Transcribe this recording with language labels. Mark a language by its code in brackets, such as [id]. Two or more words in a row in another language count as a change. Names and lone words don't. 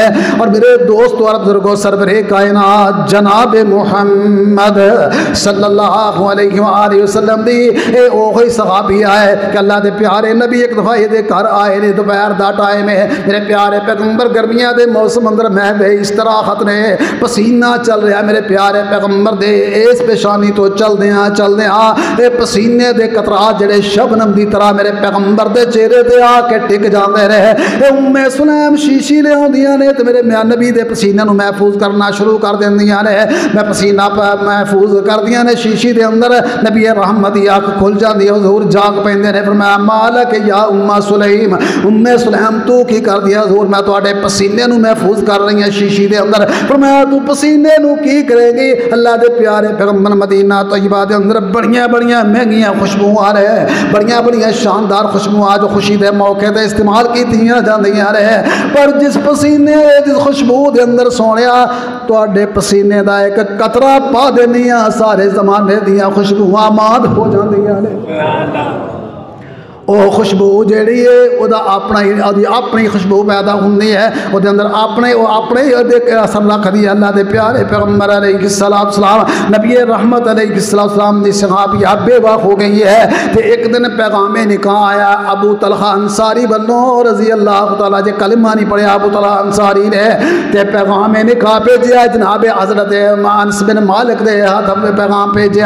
[pa] اور میرے دوست اور بزرگوں سرور کائنات جناب محمد [ar] صلی اللہ علیہ وآلہ وسلم [pa] دی اے اوہی صحابی آئے کہ اللہ دے پیارے نبی ایک دفعہ یہ دے گھر آئے نے دوپہر دا ٹائم ہے، میرے پیارے پیغمبر گرمیاں دے موسم اندر محوے استراحت نے، پسینہ چل رہا میرے پیارے پیغمبر دے اس پیشانی تو چل دیاں اے پسینے دے قطرات جڑے شبنم دی طرح میرے پیغمبر دے چہرے تے آ کے ٹک جاندے رہے۔ اے سلیم شیشی لے آندیاں نے تے میرے میاں نبی دے پسینے نو محفوظ کرنا شروع کر دیندیاں نے، میں پسینہ محفوظ کر دیاں نے شیشی دے اندر، نبی رحمت دی آنکھ کھل جاندی، حضور جاگ پیندے نے، فرمایا [ar] مالک یا سلیم، [pa] سلیم تو کی کر دیا حضور؟ میں تواڈے پسینے نو محفوظ کر رہی ہیں شیشی دے اندر۔ فرمایا تو پسینے نو کی کرے گی؟ اللہ دے پیارے پیغمبر مدینہ طیبہ دے اندر بڑیاں مہنگیاں خوشبو آ رہے ہیں، بڑیاں شاندار خوشبو آ جو خوشی دے موقع تے استعمال کیتیاں جاندیاں رہے، پر جس پسینے جس خوشبو دے اندر سونیا تواڈے پسینے دا ایک قطرہ پا دینیاں سارے زمانے دیاں خوشبوواں ماد ہو جاندیاں نے۔ وہ خوشبو جیڑی ہے وہ اپنی خوشبو پیدا ہوندی ہے، وہ اندر اپنے اثر رکھدی ہے۔ اللہ دے پیارے پیغمبر علیہ السلام نبی رحمت علیہ السلام دی صحابیہ بیوہ ہو گئی ہے، تے ایک دن پیغام نکاح آیا ابو طلحہ انصاری بنو [ar] رضی اللہ تعالیٰ، [pa] جے کلمہ نہیں پڑھیا ابو طلحہ انصاری نے، تے پیغام نکاح بھیجیا جناب حضرت انس بن مالک دے ہاتھ میں پیغام بھیجیا۔